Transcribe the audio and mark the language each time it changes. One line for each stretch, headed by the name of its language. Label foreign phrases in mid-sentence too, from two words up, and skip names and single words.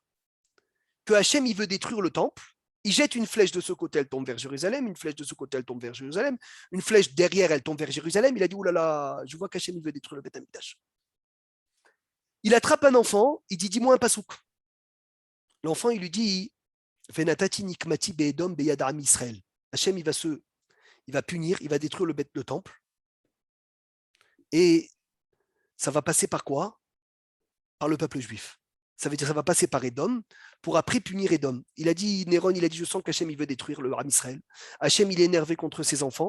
French: Que Hachem, il veut détruire le temple. Il jette une flèche de ce côté, elle tombe vers Jérusalem. Une flèche de ce côté, elle tombe vers Jérusalem. Une flèche derrière, elle tombe vers Jérusalem. Il a dit, oulala, je vois qu'Hachem, il veut détruire le
Hebrew: בית המקדש.
French: Il attrape un enfant, il dit, dis-moi un pasouk. L'enfant, il lui dit,
Hebrew: ונתתי נקמתי באדום ביד עם ישראל.
French: Hachem, il va punir, il va détruire le temple. Et ça va passer par quoi? Par le peuple juif. Ça veut dire que ça va passer par Édom pour après punir Édom. Il a dit, Néron, il a dit, je sens qu'Hachem, il veut détruire le
Hebrew: עם ישראל.
French: Hachem, il est énervé contre ses enfants.